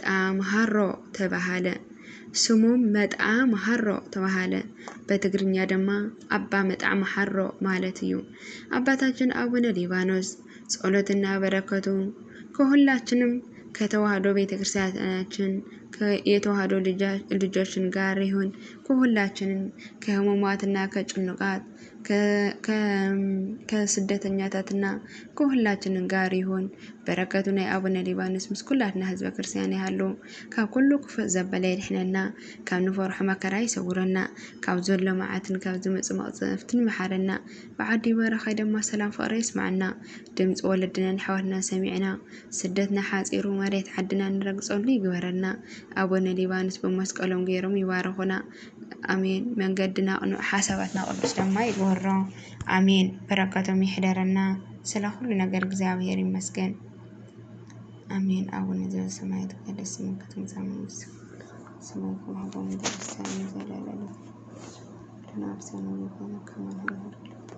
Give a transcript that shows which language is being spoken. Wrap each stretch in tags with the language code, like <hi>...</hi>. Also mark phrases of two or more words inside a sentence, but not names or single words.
<ti>መጣ መሐሮ ተባሃለ። በትግርኛ ደማ አባ መጣ መሐሮ ማለት እዩ።</ti> <am>አባታችን አቡነ ሊባኖስ ጸሎትና በረከቱ ከሁላችንም ከተዋህዶ ቤተክርስቲያናችን የተዋህዶ ልጆችን ጋር ይሁን። ከሁላችንም ከህሙማትና ከጭንቃት ከስደተኛታትና ከሁላችንም ጋር ይሁን። በረከቱና የአቡነ ሊባኖስ ምስኩላትና ህዝበ ክርስቲያን ያሉ</am> <ti>ከኩሉ ክፉ ዘበለ ይድሕነና ካብ ንፈርሖ መከራ ይሰውረና ካብ ዘሎ መዓትን ካብ ዝመጽእ መቅሰፍትን መሐረና በዓዲ በረኻ ድማ ሰላም ፍቅሪ ይስማዓና። ድምፂ ወለድናን ሓወትና ሰሚዕና ስደትና ሓፂሩ መሬት ዓድና ንረግጸሉ ይግበረና። አቡነ ሊባኖስ በመስቀሎም ገይሮም ይባረኹና አሜን። መንገድና ቅኑዕ ሓሳባትና ቅዱስ ድማ ይግበሮ አሜን። በረከቶም ይሕደረና።</ti> <am>ስለ ሁሉ ነገር እግዚአብሔር ይመስገን አሜን።</am> <gez>አቡነ ዘበሰማያት ይትቀደስ ስምከ ትምጻእ መንግሥትከ ስምከ ወበምድር ሲሳየነ ዘለለዕለትነ ሀበነ ሀበነ ከመ ንሕነኒ</gez>